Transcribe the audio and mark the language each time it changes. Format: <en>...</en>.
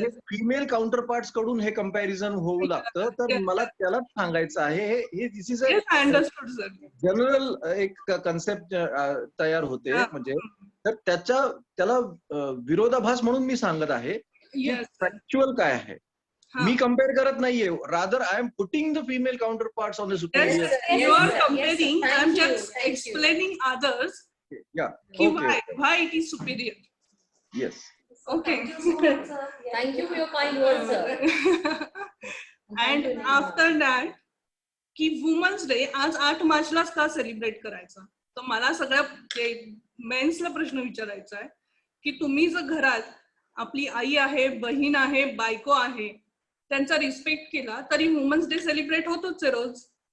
<mr>Female counter parts कडून हे comparison होऊ लागतं. तर मला त्यालाच सांगायचं आहे, हे</mr> <en>this is a general</en> <mr>एक कन्सेप्ट तयार होते, म्हणजे तर त्याला विरोधाभास म्हणून मी सांगत आहे. फॅक्च्युअल काय आहे, मी कम्पेअर करत नाहीये,</mr> <en>Rather I am putting the female counterparts on the superior. You are comparing, I am just explaining others. Yeah. Why it is superior. Yes. Okay. Thank you for your kind words, sir. And after that,</en> <mr>की women's day आज 8 मार्चलाच का celebrate करायचा? तर मला सगळ्या मेन्सला प्रश्न विचारायचा आहे की तुम्ही जर घरात आपली आई आहे, बहीण आहे, बायको आहे, त्यांचा रिस्पेक्ट केला तरी वुमन्स डे सेलिब्रेट होतोच आहे रोज.</mr>